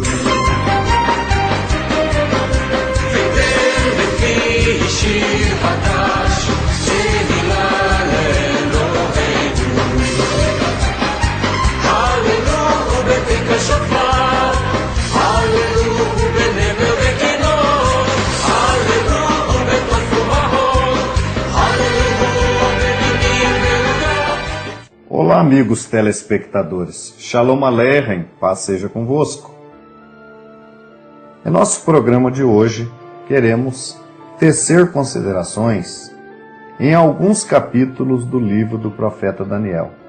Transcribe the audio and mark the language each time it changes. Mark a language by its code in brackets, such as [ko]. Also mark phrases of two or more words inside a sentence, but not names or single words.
[he] וגדל בפי שיר חדש, תהילה לאלוהינו. הללו בתיק השופר, הללו בנבל וכינור, הללו בתוף ובהור, הללו בנינים ועוגה. [pt] Olá, amigos telespectadores. [he] שלום עליכם, [pt] paz seja convosco. Em nosso programa de hoje, queremos tecer considerações em alguns capítulos do livro do profeta Daniel.